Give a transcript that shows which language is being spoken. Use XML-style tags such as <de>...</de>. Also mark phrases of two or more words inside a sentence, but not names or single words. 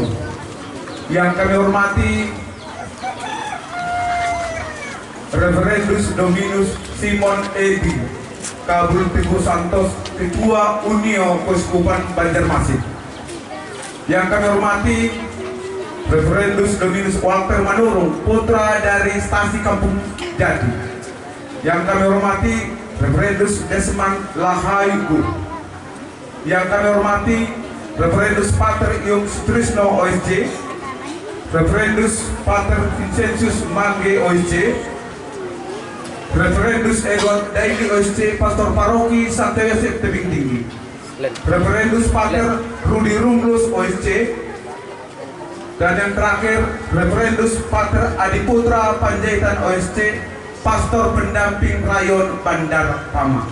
<id>Yang kami hormati Reverendus Dominus Simon Edi Kabul Teguh Santos, Ketua Unio Keuskupan Banjarmasin. Yang kami hormati Reverendus Dominus Walter Manurung, putra dari stasi Kampung Jati. Yang kami hormati Reverendus Desmond Lahaigu. Yang kami hormati Reverendus Pater Yung Sutrisno OSJ, Reverendus Pater Vincentius Mangge OSJ, Reverendus Egon Daily OSC Pastor Paroki Santo Yosef Tebing Tinggi, Reverendus Pater Rudi Rumlus OSC, dan yang terakhir Reverendus Pater Adi Putra Panjaitan OSC, Pastor Pendamping Rayon Bandar Pama.</id>